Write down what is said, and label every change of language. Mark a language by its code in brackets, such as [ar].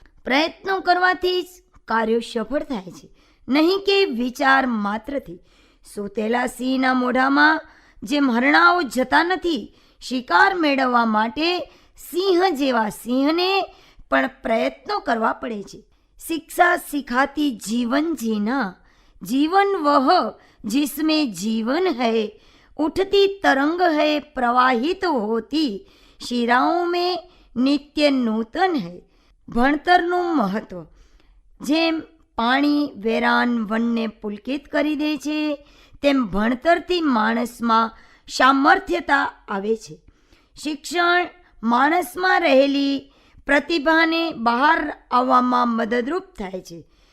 [gu] પ્રયત્નો કરવાથી જ કાર્યો સફળ થાય છે, નહીં કે વિચાર માત્રથી. સૂતેલા સિંહના મોઢામાં જેમ હરણાઓ જતા નથી, શિકાર મેળવવા માટે સિંહ જેવા સિંહને પણ પ્રયત્નો કરવા પડે છે. [hi] શિક્ષા સિખાતી જીવન જીના, जीवन वह जिसमें जीवन है, उठती तरंग है प्रवाहित होती, शिराओं में नित्य नूतन है. [gu] ભણતરનું મહત્વ. જેમ પાણી વેરાન વનને પુલકિત કરી દે છે, તેમ ભણતરથી માણસમાં સામર્થ્યતા આવે છે. શિક્ષણ માણસમાં રહેલી પ્રતિભાને બહાર આવવામાં મદદરૂપ થાય છે.